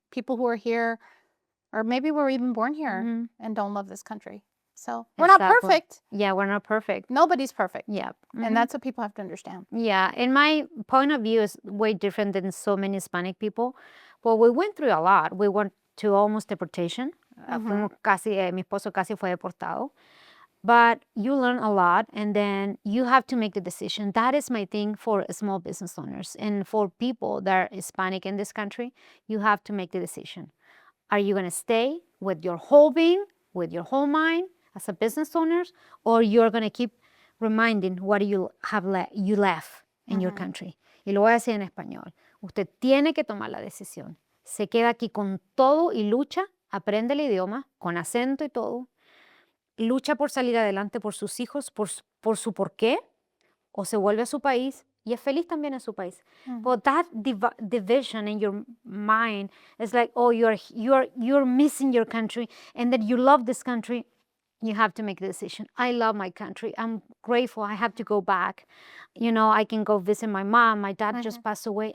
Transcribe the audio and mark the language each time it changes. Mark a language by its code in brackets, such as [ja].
[en] People who are here, or maybe were even born here and don't love this country. So we're not Exactly. perfect. Yeah, we're not perfect. Nobody's perfect. Yeah. And that's what people have to understand. Yeah, and my point of view is way different than so many Hispanic people. Well, we went through a lot. We went to almost deportation. [es] Mi esposo casi fue deportado. [en] But you learn a lot, and then you have to make the decision. That is my thing for small business owners and for people that are Hispanic in this country. You have to make the decision. Are you going to stay with your whole being, with your whole mind as a business owner, or you're going to keep reminding what you left in your country? [es] Y lo voy a decir en español. Usted tiene que tomar la decisión. Se queda aquí con todo y lucha, aprende el idioma, con acento y todo. Lucha por salir adelante por sus hijos, por su porqué, o se vuelve a su país y es feliz también en su país. [en] But that division in your mind is like, oh, you're missing your country, and that you love this country. you have to make the decision. I love my country. I'm grateful. I have to go back. I can go visit my mom. My dad just passed away.